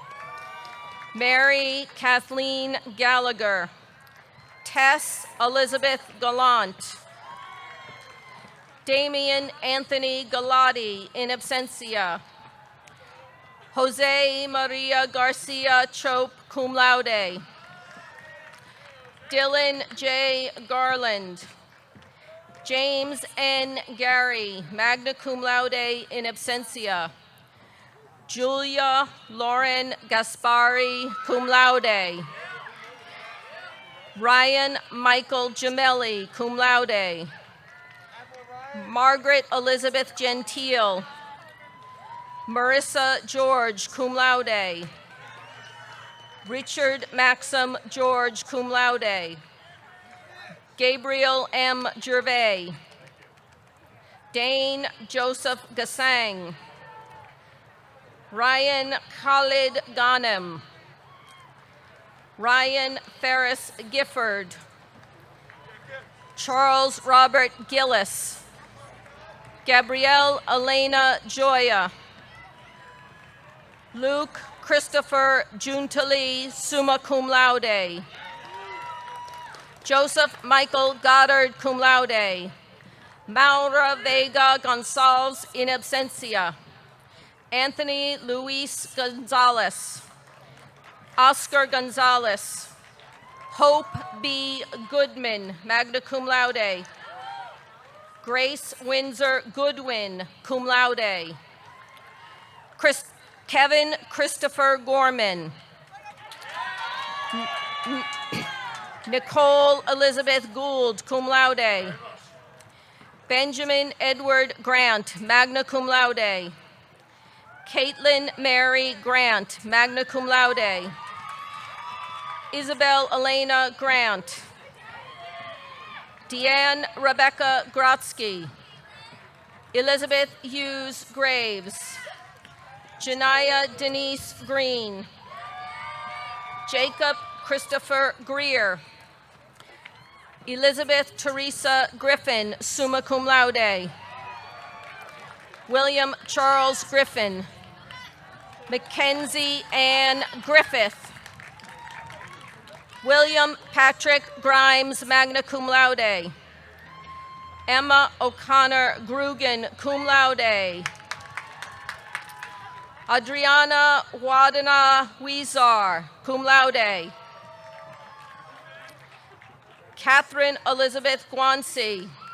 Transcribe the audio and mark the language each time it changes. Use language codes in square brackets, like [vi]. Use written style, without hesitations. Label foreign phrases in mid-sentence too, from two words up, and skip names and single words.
[en] Mary Kathleen Gallagher. Tess Elizabeth Gallant. Damian Anthony Galati, [la] in absentia. [en] Jose Maria Garcia Chope, [la] cum laude. [en] Dylan J. Garland. James N. Gary, [la] magna cum laude, in absentia. [en] Julia Lauren Gaspari, [la] cum laude. [en] Ryan Michael Gemelli, [la] cum laude. [en] Margaret Elizabeth Gentile. Marissa George, [la] cum laude. [en] Richard Maxim George, [la] cum laude. [en] Gabriel M. Gervais. Dane Joseph Gassang. Ryan Khalid Ghanem. Ryan Ferris Gifford. Charles Robert Gillis. Gabrielle Elena Joya. Luke Christopher Juntali, [la] summa cum laude. [en] Joseph Michael Goddard, [la] cum laude. [en] Maura Vega Gonzalez, [la] in absentia. [en] Anthony Luis Gonzalez. Oscar Gonzalez. Hope B. Goodman, [la] magna cum laude. [en] Grace Windsor Goodwin, [la] cum laude. [en] Kevin Christopher Gorman. Nicole Elizabeth Gould, [la] cum laude. [en] Benjamin Edward Grant, [la] magna cum laude. [en] Caitlin Mary Grant, [la] magna cum laude. [en] Isabel Elena Grant. Deanne Rebecca Grotsky. Elizabeth Hughes Graves. Janaya Denise Green. Jacob Christopher Greer. Elizabeth Teresa Griffin, [la] summa cum laude. [en] William Charles Griffin. Mackenzie Ann Griffith. William Patrick Grimes, [la] magna cum laude. [en] Emma O'Connor Grugan, [la] cum laude. [en] Adriana Wadana Huizar, [la] cum laude. [en] Catherine Elizabeth Guancy.